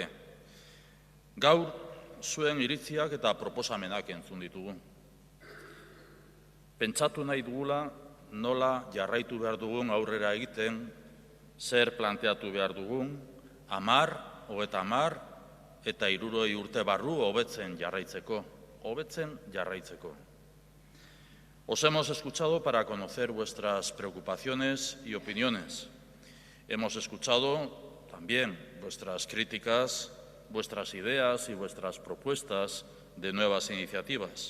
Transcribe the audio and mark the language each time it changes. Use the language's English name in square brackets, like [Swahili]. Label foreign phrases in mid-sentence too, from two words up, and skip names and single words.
[Basque] Gaur, zuen iritziak eta proposamenak entzun ditugu. Pentsatu nahi dugula nola jarraitu behar dugun aurrera egiten, zer planteatu behar dugun, 10, 30 eta 60 urte barru hobetzen jarraitzeko. [Spanish] Os hemos escuchado para conocer vuestras preocupaciones y opiniones. Hemos escuchado también vuestras críticas, vuestras ideas y vuestras propuestas de nuevas iniciativas.